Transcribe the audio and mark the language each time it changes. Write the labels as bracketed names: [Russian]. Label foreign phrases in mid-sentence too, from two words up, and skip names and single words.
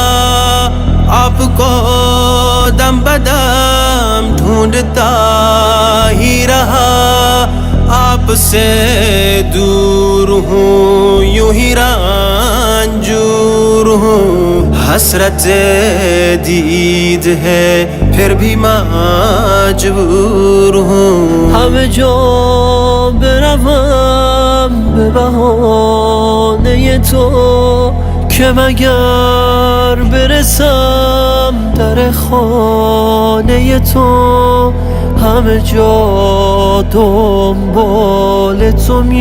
[Hindi] आपको दम बदम ढूंढता ही रहा आपसे दूर हूँ यूं ही रंजूर हूँ हसरत दीद है फिर भी मजबूर हूँ हम जो [Persian] بروم به بهانه تو که مگر برسم در خانه تو همه جا دنبال تو